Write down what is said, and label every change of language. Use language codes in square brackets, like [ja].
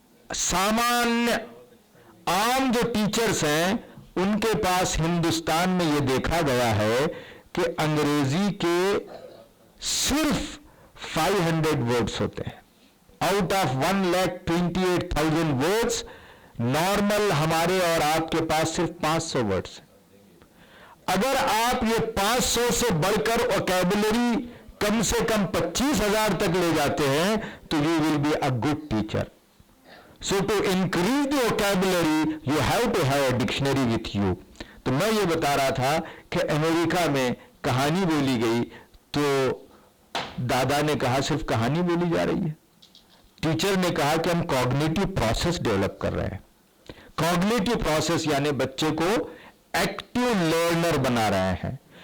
[hi] सामान्य आम जो टीचर्स हैं, उनके पास हिंदुस्तान में ये देखा गया है कि अंग्रेजी के सिर्फ 500 वर्ड्स होते हैं आउट ऑफ 1,28,000 वर्ड्स। नॉर्मल हमारे और आपके पास सिर्फ 500 वर्ड्स हैं। अगर आप ये 500 से बढ़कर वोकैबुलरी कम से कम 25,000 तक ले जाते हैं तो [en] You will be a good teacher. So to increase the vocabulary, you have to have a dictionary with you. [hi] तो मैं ये बता रहा था कि अमेरिका में कहानी बोली गई तो दादा ने कहा सिर्फ कहानी बोली जा रही है। टीचर ने कहा कि हम कॉग्निटिव प्रोसेस डेवलप कर रहे हैं। कॉग्निटिव प्रोसेस यानी बच्चे को एक्टिव लर्नर बना रहे हैं।